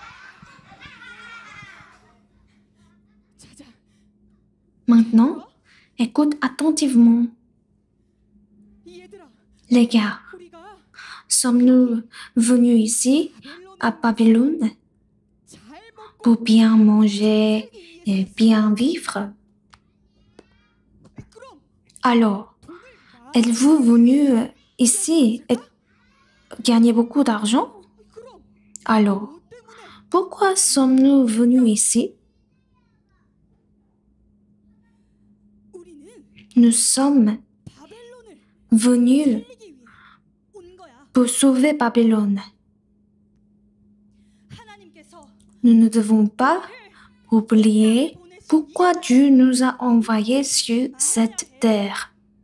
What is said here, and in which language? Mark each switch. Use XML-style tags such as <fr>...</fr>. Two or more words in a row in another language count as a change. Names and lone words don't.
<fr>Maintenant, Écoute attentivement.</fr> <ko>얘들아,</ko> <fr>Les gars,</fr> <ko>우리가</ko> <fr>sommes-nous venus ici, à Babylone,</fr> <ko>잘 먹고</ko> <fr>pour bien manger et bien vivre?</fr> <ko>그럼</ko> <fr>Alors,</fr> <ko>돈을 많이</ko> <fr>êtes-vous venus ici et gagner beaucoup d'argent?</fr> <ko>그럼</ko> <fr>Alors,</fr> <ko>뭐 때문에</ko> <fr>pourquoi sommes-nous venus ici?</fr> <ko>우리는</ko> <fr>Nous sommes</fr> <ko>바벨론을</ko> <fr>venus</fr> <ko>살리기 위해 온 거야.</ko> <fr>pour sauver Babylone.</fr> <ko>하나님께서</ko> <fr>Nous ne devons pas oublier pourquoi Dieu nous a envoyés sur cette terre.</fr>